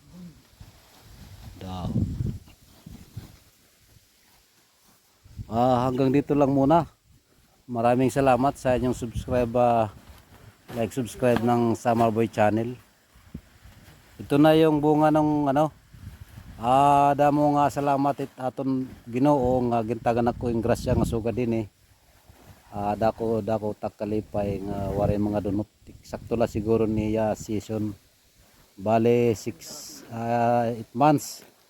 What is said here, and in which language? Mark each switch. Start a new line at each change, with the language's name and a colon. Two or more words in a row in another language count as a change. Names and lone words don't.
Filipino: Hanggang dito lang muna. Maraming salamat sa inyong subscribe ng Summer Boy channel.
Waray: Ito na yung bunga ng damo nga salamat aton Ginoo nga gintagan ako yung grasya nga suga din dako takalipay nga wari mga dunot. Sakto la siguro niya season. Bale 8 months.